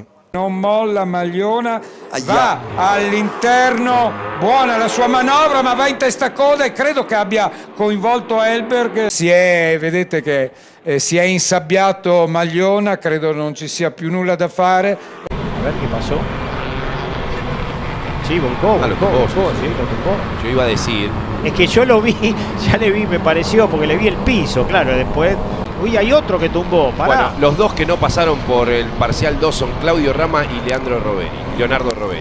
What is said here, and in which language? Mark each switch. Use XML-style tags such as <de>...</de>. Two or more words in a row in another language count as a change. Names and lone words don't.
<it>Non molla Magliona, va all'interno, buona la sua manovra, ma va in testa a coda e credo che abbia coinvolto Elberg. Vedete che si è insabbiato Magliona, credo non ci sia più nulla da fare.</it> <es>A ver qué pasó. Sí, volcó, sí. Yo iba a decir. Es que yo lo vi, ya le vi, me pareció, porque le vi el piso, claro, después. Uy, hay otro que tumbó, pará. Bueno, los dos que no pasaron por el parcial 2 son Claudio Rama y Leonardo Roveri.</es>